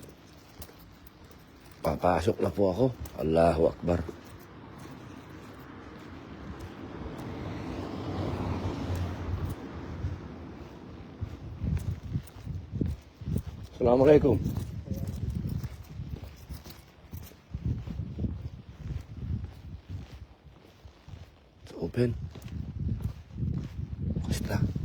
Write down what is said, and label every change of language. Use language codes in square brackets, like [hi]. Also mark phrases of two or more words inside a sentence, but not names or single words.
[tl] Papasok na po ako. [ar] الله أكبر. Assalamualaikum. [en] It's open. [tl] Basta.